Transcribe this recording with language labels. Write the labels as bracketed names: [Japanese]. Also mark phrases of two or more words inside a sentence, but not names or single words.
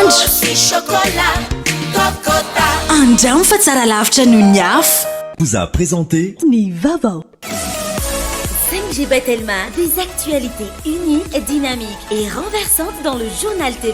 [Malagasy] andro andramo fa tsara lavitra noho ny afo. [French] Vous a présenté [Malagasy] Ni Vaovao. [French] 5G Batelma, des actualités uniques, dynamiques et renversantes dans le journal TV.